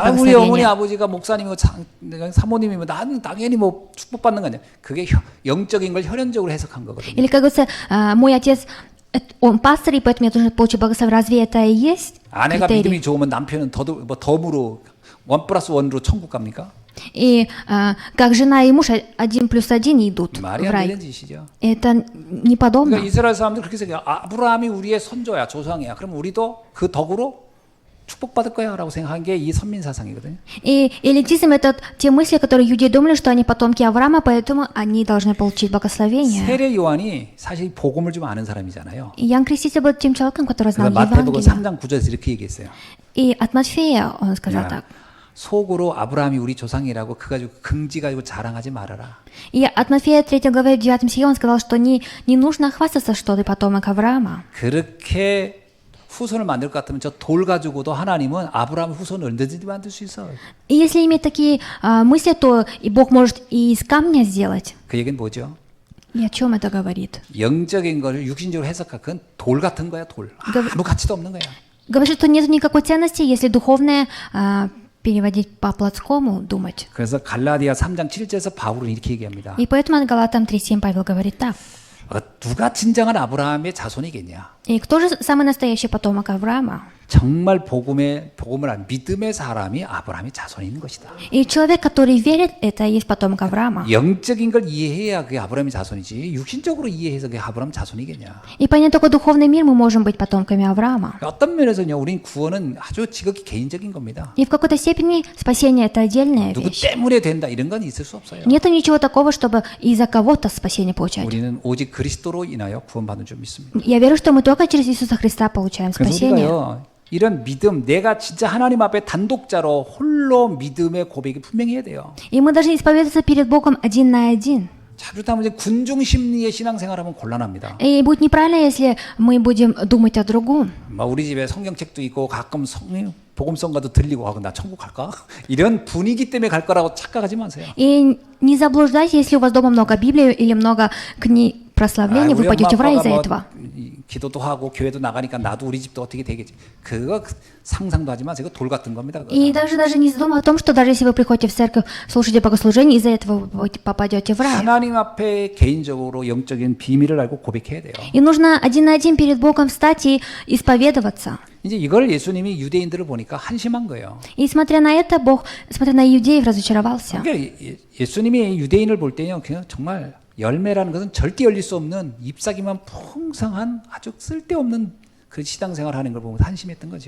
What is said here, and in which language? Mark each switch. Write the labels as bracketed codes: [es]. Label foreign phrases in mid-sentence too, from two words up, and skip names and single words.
[ko] 아, 우리 어머니 [ru] благословение. [ko] 아버지가 목사님이고 사모님이면 나는 당연히 뭐 축복받는 거 아니야? 그게 영적인 걸 혈연적으로 해석한 거거든요. [ru] Или, как говорится, мой отец, он пастор, и поэтому я должен получить благословение. Разве это и есть [ko] 아내가 [ru] критерий? [ko] 믿음이 좋으면 남편은 덤으로 1+1로 천국 갑니까? [ru] И как жена и муж 1+1 идут в [ko] 말이 안 [ru] рай. [ko] 되는 짓이죠. [ru] Это не подобно. [ko] 그러니까 이스라엘 사람들 그렇게 생각해요. 아브라함이 우리의 선조야, 조상이야. 그럼 우리도 그 덕으로 축복받을 거야라고 생각한 게 이 선민 사상이거든요. [ru] И элитизм — это те мысли, которые иудеи думали, что они потомки Авраама, поэтому они должны получить благословение. [ko] 세례 요한이 사실 복음을 좀 아는 사람이잖아요. [ru] И Иоанн Креститель был тем человеком, который знал [ko] 그래서 마태복음 [ru] Евангелие. [ko] 3장 9절에서 이렇게 얘기했어요. [ru] И от Матфея он сказал [ko] 야, [ru] так. [ko] 속으로 아브라함이 우리 조상이라고 그 가지고 긍지 가지고 자랑하지 말아라. [ru] И от Матфея 3 главы 9 стихе он сказал, что не нужно хвастаться, что ты потомок Авраама. [ko] 그렇게 후손을 만들 것 같으면 저 돌 가지고도 하나님은 아브라함 후손을 언제든지 만들 수 있어. [ru] И если иметь такие мысли, то и Бог может и из камня сделать. [ko] 그 얘기는 뭐죠? [ru] И о чем это говорит? [ko] 영적인 걸 육신적으로 해석하 그건 돌 같은 거야, 돌. 아무 가치도 없는 거야. [ru] Говорит, что нет никакой ценности, если духовное переводить по плотскому думать. [ko] 그래서 갈라디아 3장 7절에서 바울은 이렇게 얘기합니다. [ru] И поэтому от Галатам 3:7 Павел говорит так. [ko] 누가 진정한 아브라함의 자손이겠냐? [ru] И кто же самый настоящий потомок Авраама? [ko] 정말 복음을 안 믿음의 사람이 아브라함의 자손인 것이다. [ru] И человек, который верит, это и есть потомок Авраама. [ko] 영적인 걸 이해해야 그게 아브라함의 자손이지 육신적으로 이해해서 그게 아브라함 자손이겠냐? [ru] И понять только духовный мир, мы можем быть потомками Авраама. [ko] 어떤 면에서는요, 우린 구원은 아주 지극히 개인적인 겁니다. [ru] И в какой-то степени спасение — это отдельная [ko] 누구 [ru] вещь. [ko] 때문에 된다 이런 건 있을 수 없어요. [ru] Нету ничего такого, чтобы из-за кого-то спасение получать. [ko] 우리는 오직 그리스도로 인하여 구원받는 줄 믿습니다. [ru] Я верю, что мы только через Иисуса Христа получаем [ko] 그래서 [ru] спасение. [ko] 우리가요, 이런 믿음, 내가 진짜 하나님 앞에 단독자로 홀로 믿음의 고백이 분명히 해야 돼요. [ru] И мы должны исповедоваться перед Богом один на один. [ko] 잘못하면 이제 군중 심리의 신앙생활하면 곤란합니다. [ru] И будет неправильно, если мы будем думать о другом. [ko] 막 우리 집에 성경책도 있고 가끔 복음성가도 들리고 하고 나 천국 갈까? 이런 분위기 때문에 갈 거라고 착각하지 마세요. [ru] И не заблуждайтесь, если у вас дома много Библии или много книг прославления, вы [ko] 우리 [ru] пойдете в рай [ko] 엄마 [ru] из-за [ko] 아빠가 [ru] этого. [ko] 기도도 하고 교회도 나가니까 나도 우리 집도 어떻게 되겠지? 그거 상상도 하지 마세요. 돌 같은 겁니다. 그거. [ru] И даже не задумывайтесь о том, что даже если вы приходите в церковь, слушаете богослужение, из-за этого вы попадете в рай. [ko] 하나님 앞에 개인적으로 영적인 비밀을 알고 고백해야 돼요. [ru] И нужно один на один перед Богом встать и исповедоваться. [ko] 이제 이걸 예수님이 유대인들을 보니까 한심한 거예요. [ru] И смотря на это, Бог, смотря на иудеев, разочаровался. [ko] 그러니까 예수님이 유대인을 볼 때요, 그냥 정말 열매라는 것은 절대 열릴 수 없는 잎사귀만 풍성한 아주 쓸데없는 그 신앙생활하는 걸 보면 한심했던 거죠.